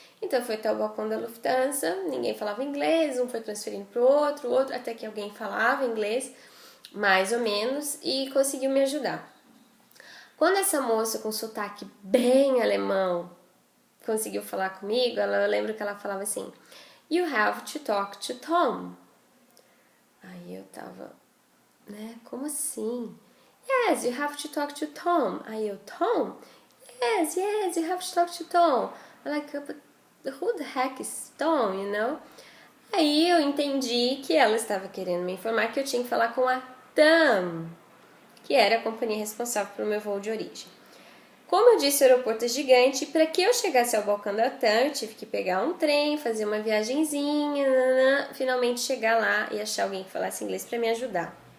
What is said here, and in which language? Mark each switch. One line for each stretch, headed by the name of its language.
Portuguese: Então foi até o balcão da Lufthansa, ninguém falava inglês, um foi transferindo para o outro, até que alguém falava inglês, mais ou menos, e conseguiu me ajudar. Quando essa moça com sotaque bem alemão conseguiu falar comigo, eu lembro que ela falava assim:
English: "You have to talk to Tom."
Portuguese: Aí eu tava, como assim?
English: "Yes, you have to talk to Tom."
Portuguese: Aí eu,
English: "Tom? Yes, you have to talk to Tom." I'm like, "But who the heck is Tom, you know?"
Portuguese: Aí eu entendi que ela estava querendo me informar que eu tinha que falar com a TAM, que era a companhia responsável pelo meu voo de origem. Como eu disse, o aeroporto é gigante, e para que eu chegasse ao balcão da TAM, eu tive que pegar um trem, fazer uma viagenzinha, finalmente chegar lá e achar alguém que falasse inglês para me ajudar.